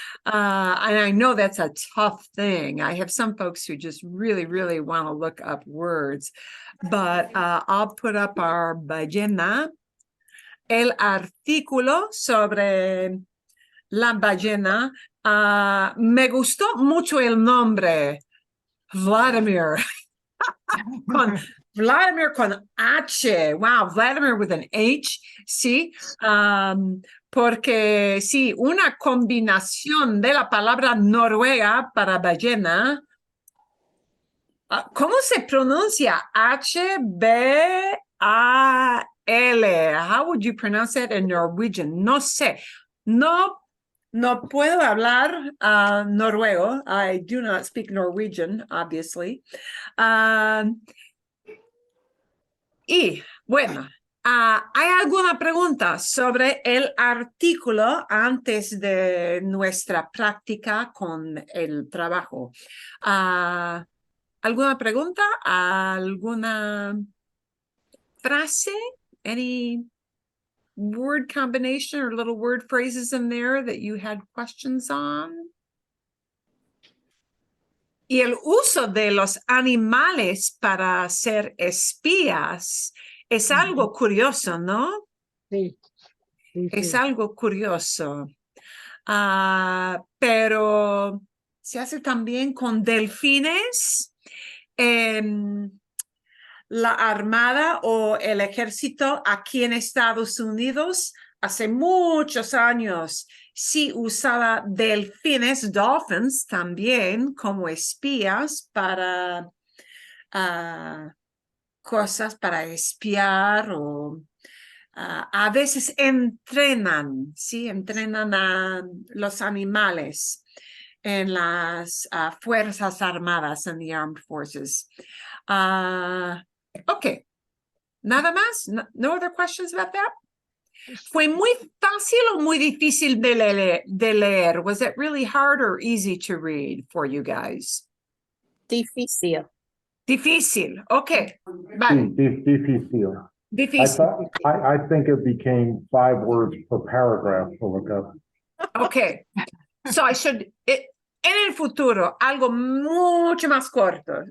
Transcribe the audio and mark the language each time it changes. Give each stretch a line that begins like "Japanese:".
English: And I know that's a tough thing. I have some folks who just really, really want to look up words, but I'll put up our ballena,
Spanish: el artículo sobre la ballena. Me gustó mucho el nombre, Vladimir.
English: Vladimir
Spanish: con H.
English: Wow, Vladimir with an H.
Spanish: Sí, porque sí, una combinación de la palabra noruega para ballena. ¿Cómo se pronuncia? H-B-A-L.
English: How would you pronounce it in Norwegian?
Spanish: No sé. No puedo hablar noruego.
English: I do not speak Norwegian, obviously.
Spanish: Y bueno, ¿hay alguna pregunta sobre el artículo antes de nuestra práctica con el trabajo? ¿Alguna pregunta? ¿Alguna frase?
English: Any word combination or little word phrases in there that you had questions on?
Spanish: Y el uso de los animales para ser espías es algo curioso, ¿no? Sí. Es algo curioso. Pero se hace también con delfines. La Armada o el Ejército aquí en Estados Unidos hace muchos años sí usaba delfines, dolphins, también como espías para cosas para espiar, o a veces entrenan, ¿sí? Entrenan a los animales en las Fuerzas Armadas, en
English: the Armed Forces. Okay.
Spanish: Nada más?
English: No other questions about that?
Spanish: ¿Fue muy fácil o muy difícil de leer?
English: Was it really hard or easy to read for you guys?
Spanish: Difícil. Difícil. Okay. Sí, difícil. Difícil.
English: I think it became 5 words per paragraph for vocab. Okay. So I should,
Spanish: en el futuro, algo mucho más corto.